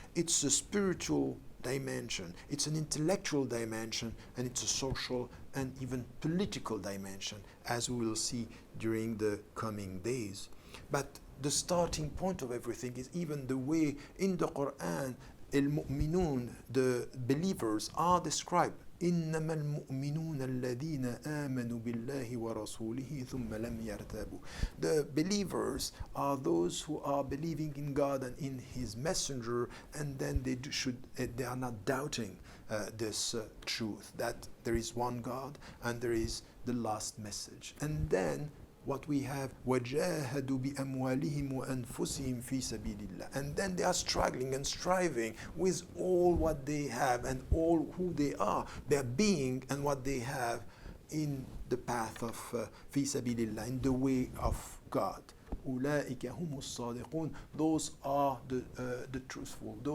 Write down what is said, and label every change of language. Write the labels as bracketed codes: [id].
[en] It's a spiritual dimension, it's an intellectual dimension, and it's a social and even political dimension, as we will see during the coming days. But the starting point of everything is even the way in the Quran al-mu'minun, the believers, are described. [ar] إنما المؤمنون الذين آمنوا بالله ورسوله ثم لم يرتابوا. [en] The believers are those who are believing in God and in His messenger, and then they are not doubting this truth that there is one God and there is the last message. And then what we have, [ar] وَجَاهَدُوا بِأَمْوَالِهِمْ وَأَنفُسِهِمْ فِي سَبِيلِ اللَّهِ. [en] And then they are struggling and striving with all what they have and all who they are, their being and what they have in the path of [ar] فِي سَبِيلِ اللَّهِ, [en] in the way of God. [ar] أُولَٰئِكَ هُمُ الصَّادِقُونَ. [en] Those are the truthful.